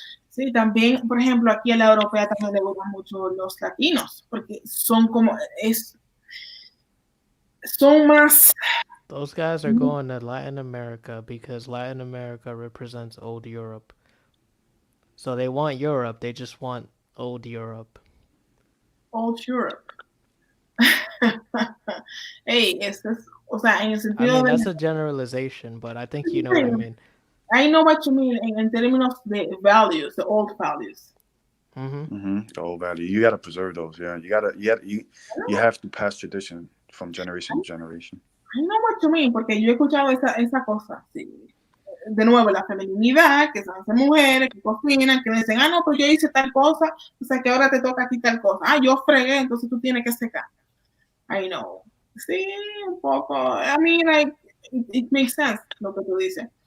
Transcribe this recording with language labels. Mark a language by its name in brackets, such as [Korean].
[Spanish] Sí, también, por ejemplo, aquí en la europea también le gustan mucho los latinos, porque son como, son más... [English] Those guys are going to Latin America because Latin America represents old Europe. So they want Europe, they just want old Europe. Old Europe. [Spanish] Hey, o sea, en el sentido [English] I mean, that's a generalization, but I think you know what I mean. I know what you mean in terms of the values, the old values. The old value. You gotta preserve those. Yeah, you have to pass tradition from generation to generation. I know what you mean, [Spanish] porque yo he escuchado esa cosa. Sí. De nuevo, la feminidad, que son esas mujeres que cocinan, que dicen, no, pues yo hice tal cosa, o sea que ahora te toca a ti tal cosa. Yo fregué, entonces tú tienes que secar. [English] I know. [Spanish] Sí, un poco. [English] I mean, like, it makes sense [Spanish] lo que tú dices.